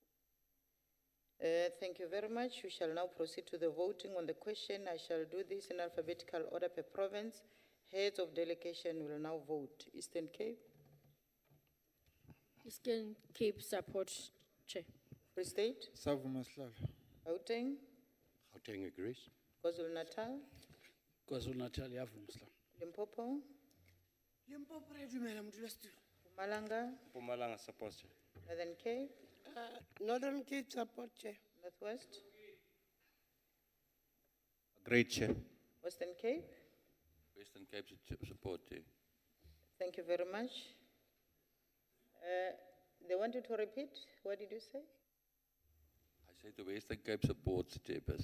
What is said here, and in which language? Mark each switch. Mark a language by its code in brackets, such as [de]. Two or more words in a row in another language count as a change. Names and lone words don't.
[en] Thank you very much. We shall now proceed to the voting on the question. I shall do this in alphabetical order per province. Heads of delegation will now vote. Eastern Cape. Eastern Cape support, Chair. Free State. Gauteng. Gauteng agrees. KwaZulu-Natal. [zu] KwaZulu-Natal, yavumsla. [en] Limpopo. [nso] Limpopo, dumela modulasetulo. [en] Mpumalanga. Mpumalanga support. Northern Cape. Northern Cape support, Chair. Northwest. Agreed, Chair. Western Cape. Western Cape support, Chair. Thank you very much. They want you to repeat. What did you say? I said the Western Cape supports, Chairperson.